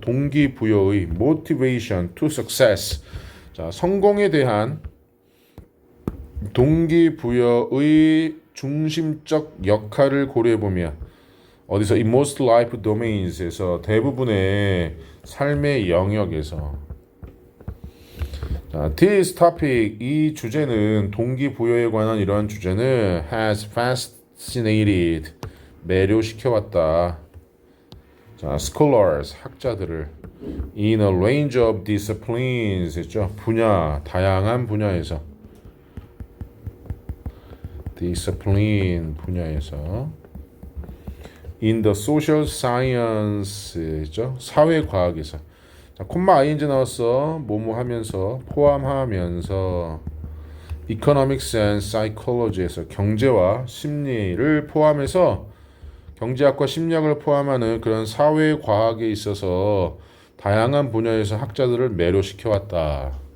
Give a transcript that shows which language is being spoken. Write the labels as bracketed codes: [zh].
[ko] 동기부여의 [en] motivation to success. [ko] 자, 성공에 대한 동기부여의 중심적 역할을 고려해 보면 어디서 [en] in most life domains [ko] 에서 대부분의 삶의 영역에서 자, [en] this topic [ko] 이 주제는 동기부여에 관한 이러한 주제는 [en] has fascinated [ko] 매료시켜왔다. [en] 자, scholars [ko] 학자들을 [en] in a range of disciplines 했죠. [ko] 분야 다양한 분야에서 [en] discipline [ko] 분야에서 [en] in the social science죠. [ko] 사회과학에서 자, 콤마 ing 나왔어. 뭐뭐 하면서 포함하면서 [en] economics and psychology [ko] 에서 경제와 심리를 포함해서 경제학과 심리학을 포함하는 그런 사회과학에 있어서 다양한 분야에서 학자들을 매료시켜 왔다.